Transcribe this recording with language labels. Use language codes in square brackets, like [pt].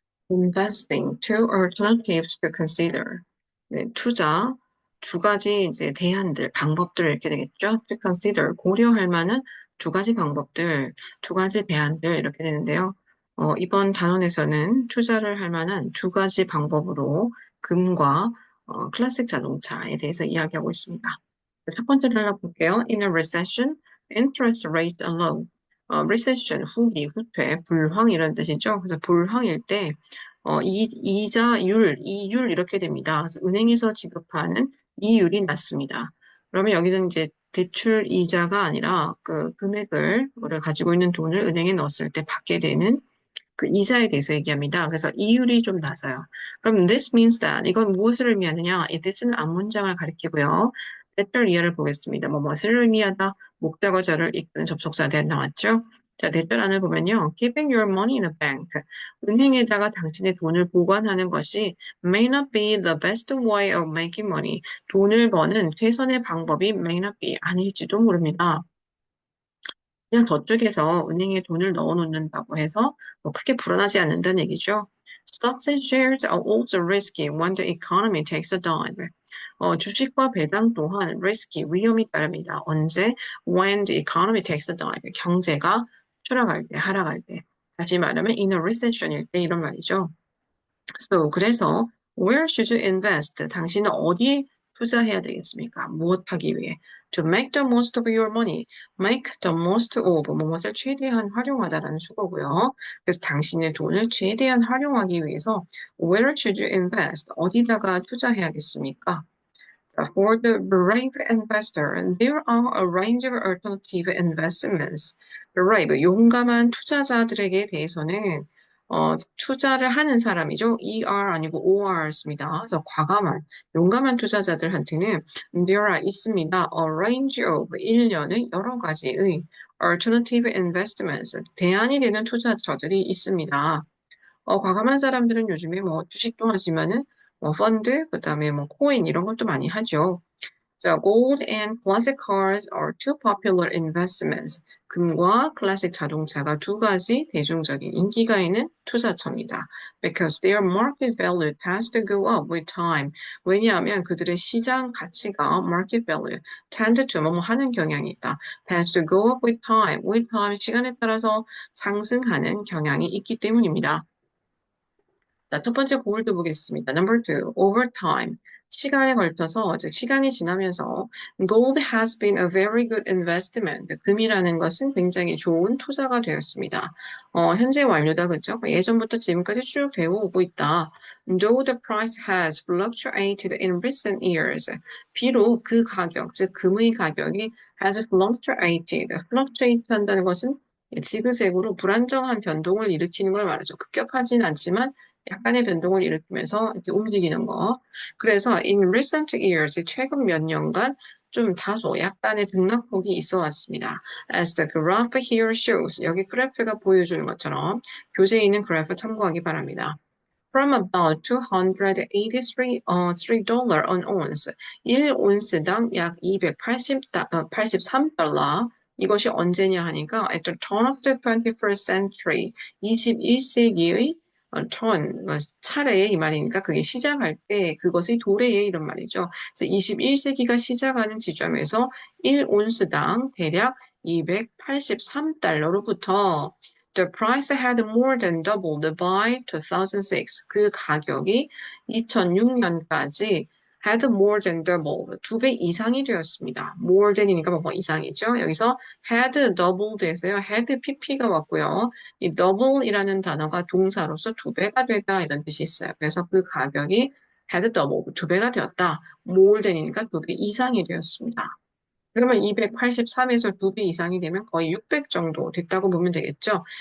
[en] Investing, two alternatives to consider. [ko] 네, 투자, 두 가지 이제 대안들, 방법들 이렇게 되겠죠? [en] To consider, [ko] 고려할 만한 두 가지 방법들, 두 가지 대안들 이렇게 되는데요. 이번 단원에서는 투자를 할 만한 두 가지 방법으로 금과 클래식 자동차에 대해서 이야기하고 있습니다. 첫 번째 들어볼게요. [en] In a recession, interest rates are low. [ko] recession, 후기, 후퇴, 불황 이런 뜻이죠. 그래서 불황일 때 이자율, 이율 이렇게 됩니다. 그래서 은행에서 지급하는 이율이 낮습니다. 그러면 여기서 이제 대출 이자가 아니라 그 금액을 우리가 가지고 있는 돈을 은행에 넣었을 때 받게 되는 그 이자에 대해서 얘기합니다. 그래서 이율이 좀 낮아요. 그럼 [en] this means that [ko] 이건 무엇을 의미하느냐? 이 this는 앞문장을 가리키고요. 대절 이하를 보겠습니다. 무엇을 의미하다? 목적어절을 이끄는 접속사 대한 나왔죠? 자, 대절 안을 보면요. [en] Keeping your money in a bank. [ko] 은행에다가 당신의 돈을 보관하는 것이 [en] may not be the best way of making money. [ko] 돈을 버는 최선의 방법이 [en] may not be [ko] 아닐지도 모릅니다. 그냥 저쪽에서 은행에 돈을 넣어놓는다고 해서 뭐 크게 불안하지 않는다는 얘기죠. [en] Stocks and shares are also risky when the economy takes a dive. [ko] 주식과 배당 또한 risky, 위험이 따릅니다. 언제? [en] When the economy takes a dive. [ko] 경제가 추락할 때, 하락할 때. 다시 말하면 [en] in a recession [ko] 일 때 이런 말이죠. [en] 그래서 where should you invest? [ko] 당신은 어디에 투자해야 되겠습니까? 무엇하기 위해? [en] To make the most of your money. Make the most of [ko] 무엇을 최대한 활용하다라는 수거고요. 그래서 당신의 돈을 최대한 활용하기 위해서 [en] where should you invest? [ko] 어디다가 투자해야겠습니까? [en] 자, for the brave investor, there are a range of alternative investments. [ko] brave, 용감한 투자자들에게 대해서는 투자를 하는 사람이죠. ER 아니고 OR습니다. 그래서 과감한, 용감한 투자자들한테는 [en] there are [ko] 있습니다. [en] A range of, [ko] 일련의 여러 가지의 [en] alternative investments, [ko] 대안이 되는 투자처들이 있습니다. 과감한 사람들은 요즘에 뭐 주식도 하지만은 뭐 펀드, 그다음에 뭐 코인 이런 것도 많이 하죠. [en] 자, gold and classic cars are two popular investments. [ko] 금과 클래식 자동차가 두 가지 대중적인 인기가 있는 투자처입니다. [en] Because their market value tends to go up with time. [ko] 왜냐하면 그들의 시장 가치가 [en] market value tend to [ko] 뭐뭐 하는 경향이 있다. [en] tends to go up with time. with time [ko] 시간에 따라서 상승하는 경향이 있기 때문입니다. 자, 첫 번째 골드 보겠습니다. [en] Number two, over time. [ko] 시간에 걸쳐서, 즉, 시간이 지나면서, [en] gold has been a very good investment. [ko] 금이라는 것은 굉장히 좋은 투자가 되었습니다. 현재 완료다, 그죠? 예전부터 지금까지 쭉 되어 오고 있다. [en] Though the price has fluctuated in recent years. [ko] 비록 그 가격, 즉, 금의 가격이 [en] has fluctuated. [ko] fluctuate 한다는 것은 지그재그로 불안정한 변동을 일으키는 걸 말하죠. 급격하진 않지만 약간의 변동을 일으키면서 이렇게 움직이는 거. 그래서 [en] in recent years, [ko] 최근 몇 년간 좀 다소 약간의 등락폭이 있어 왔습니다. [en] As the graph here shows, [ko] 여기 그래프가 보여주는 것처럼 교재에 있는 그래프 참고하기 바랍니다. [en] From about 283 on ounce, [ko] 1온스당 약 283달러. 이것이 언제냐 하니까 [en] at the turn of the 21st century, [ko] 21세기의 차례에 이 말이니까 그게 시작할 때 그것의 도래에 이런 말이죠. 그래서 21세기가 시작하는 지점에서 1온스당 대략 283달러로부터 [en] The price had more than doubled by 2006. [ko] 그 가격이 2006년까지 [en] had more than doubled. [ko] 2배 이상이 되었습니다. more than이니까 뭐 이상이죠. 여기서 [en] had doubled [ko] 에서요. had pp가 왔고요. 이 double이라는 단어가 동사로서 2배가 되다 이런 뜻이 있어요. 그래서 그 가격이 [en] had doubled, [ko] 2배가 되었다. more than이니까 2배 이상이 되었습니다. 그러면 283에서 2배 이상이 되면 거의 600 정도 됐다고 보면 되겠죠.